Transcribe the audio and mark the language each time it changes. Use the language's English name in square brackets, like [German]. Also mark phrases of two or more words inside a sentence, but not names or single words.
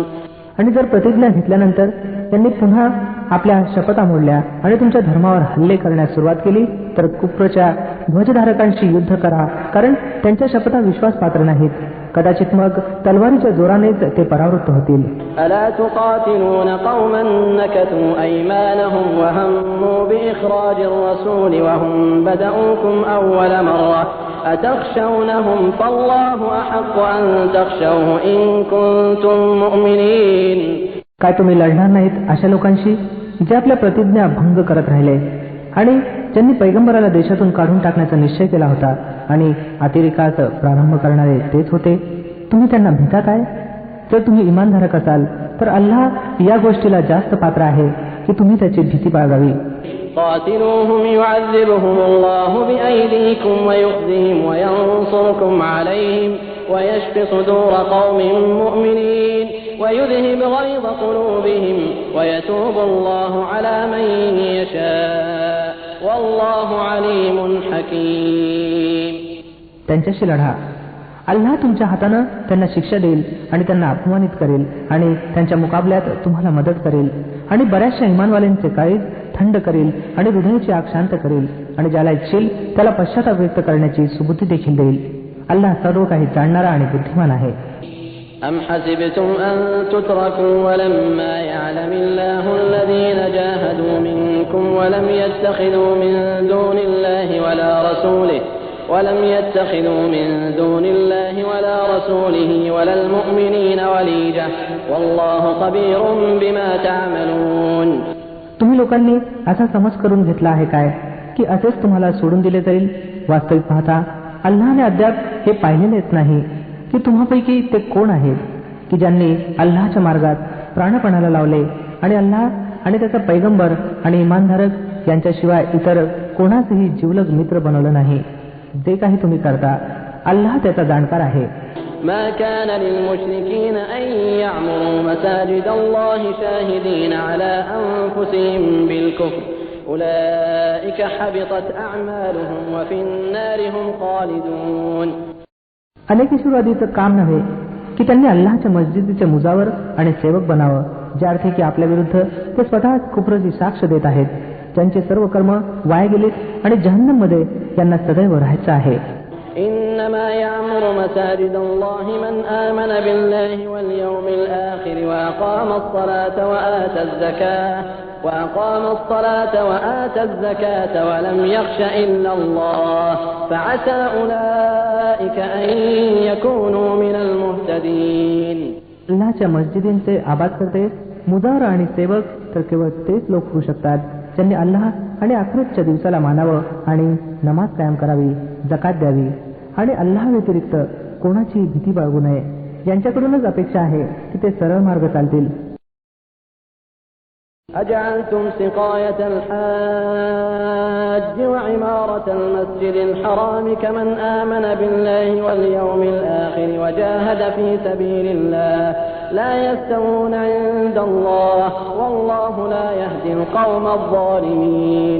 [Marathi] आणि जर प्रतिज्ञा घेतल्यानंतर त्यांनी पुन्हा आपल्या शपथा मोडल्या आणि तुमच्या धर्मावर हल्ले करण्यास सुरुवात केली तर कुफ्रच्या ध्वजधारकांशी युद्ध करा, कारण त्यांच्या शपथा विश्वासपात्र नाहीत. कदाचित मग तलवारीच्या जोरानेच ते परावृत्त होतील. [Arabic] ألا تقاتلون قوما نكثوا أيمانهم وهموا بإخراج الرسول وهم بدؤوكم أول مرة أتخشونهم فالله أحق أن تخشوه إن كنتم مؤمنين. [Marathi] काय तुम्ही लढणार नाहीत अशा लोकांशी जे आपल्या प्रतिज्ञा भंग करत राहिले आणि ज्यांनी पैगंबराला देशातून काढून टाकण्याचा निश्चय केला होता आणि अतिरेकास प्रारंभ करणारे तेच होते? तुम्ही त्यांना भीता काय? जर तुम्ही इमानधारक असाल तर अल्लाह या गोष्टीला जास्त पात्र आहे की तुम्ही त्याची भीती बाळगावी. [Arabic] قاتلوهم يعذبهم الله بأيديكم ويخزهم وينصركم عليهم ويشف صدور قوم مؤمنين ويذهب غيظ قلوبهم ويتوب الله على من يشاء والله عليم حكيم. [Marathi] त्यांच्याशी लढा अल्लाह तुमच्या हातानं त्यांना शिक्षा देईल आणि त्यांना अपमानित करेल आणि त्यांच्या मुकाबल्यात तुम्हाला मदत करेल आणि बऱ्याचशा इमानवाल्यांचे काळीज थंड करेल आणि हृदयाची आग शांत करेल आणि ज्याला इच्छेल त्याला पश्चाताप व्यक्त करण्याची सुबुद्धी देखील देईल. अल्लाह सर्व काही जाणणारा आणि बुद्धिमान आहे. [Arabic] أم حسبتم أن تتركوا ولما يعلم الله الذين جاهدوا منكم ولم يتخذوا من دون الله ولا رسوله ولا المؤمنين وليجة والله خبير بما تعملون. [Marathi] तुम्ही लोकांनी असा समज करून घेतला आहे काय की असेच तुम्हाला सोडून दिले जाईल? वास्तविक पाहता अल्लाहने अद्याप हे पाहिलेलेच नाही की तुम्हापैकी ते कोण आहेत की ज्यांनी अल्लाहच्या मार्गात प्राणपणाला लावले आणि अल्लाह आणि त्याचा पैगंबर आणि इमानधारक यांच्याशिवाय इतर कोणाचंही जिवलग मित्र बनवलं नाही. जे काही तुम्ही करता अल्लाह त्याचा जाणकार आहे. [Arabic] ما كان للمشركين أن يعمروا مساجد الله شاهدين على أنفسهم بالكفر أولئك حبطت أعمالهم وفي النار هم خالدون. [Marathi] अनेकेश्वरवादीचं काम नव्हे की त्यांनी अल्लाहच्या मस्जिदीचे मुजावर आणि सेवक बनावं, ज्या अर्थी की आपल्या विरुद्ध ते स्वतः कुफरची साक्ष देत आहेत, ज्यांचे सर्व कर्म वाया गेलेत आणि जहन्नम मध्ये यांना सदैव राहायचं आहे. [Arabic] إنما يعمر مساجد الله من آمن بالله واليوم الآخر وأقام الصلاة وآتى الزكاة ولم يخش إلا الله فعسى أولئك أن يكونوا من المهتدين. [Marathi] अल्लाहच्या मस्जिदींचे आबाद करते मुजावर आणि सेवक तर केवळ तेच लोक होऊ शकतात ज्यांनी अल्लाह आणि आखिरतच्या दिवसाला मानावं आणि नमाज कायम करावी, जकात द्यावी आणि अल्लाह व्यतिरिक्त कोणाची भीती बाळगू नये. यांच्याकडूनच अपेक्षा आहे की ते सरळ मार्ग चालतील. [Arabic] أجعلتم سقاية الحاج وعمارة المسجد الحرام كمن آمن بالله واليوم الآخر وجاهد في سبيل الله لا يستوون عند الله والله لا يهدي القوم الظالمين.